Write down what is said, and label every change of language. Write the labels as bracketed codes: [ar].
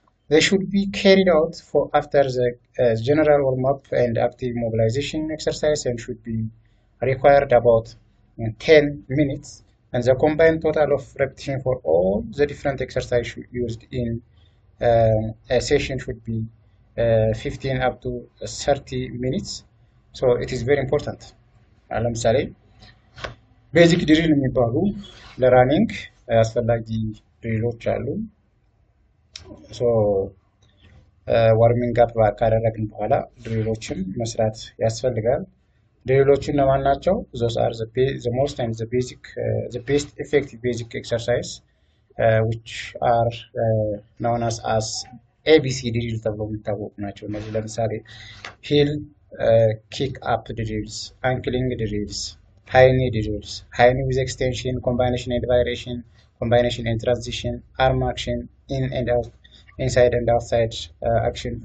[en] They should be carried out after the general warm-up and active mobilization exercise, and should be required about 10 minutes, and the combined total of repetition for all the different exercises used in a session should be 15 up to 30 minutes. So it is very important. [am] ለምሳሌ ቤዚክ ድሪል የሚባሉ ለራኒንግ አስፈላጊ ድሪሎች አሉ። ሶ ዋርሚንግ አፕ ካደረግን በኋላ ድሪሎችን መስራት ያስፈልጋል። ድሪሎችን ለማን ናቸው? [en] those are the most and the best effective basic exercise which are known as ABC [am] ድሪል ተብሎ የሚታወቁ ናቸው። እነዚህ ለምሳሌ ሂል [en] kick up drills, ankling drills, high knee drills, high knee with extension, combination and variation, combination and transition, arm action, in and out, inside and outside action.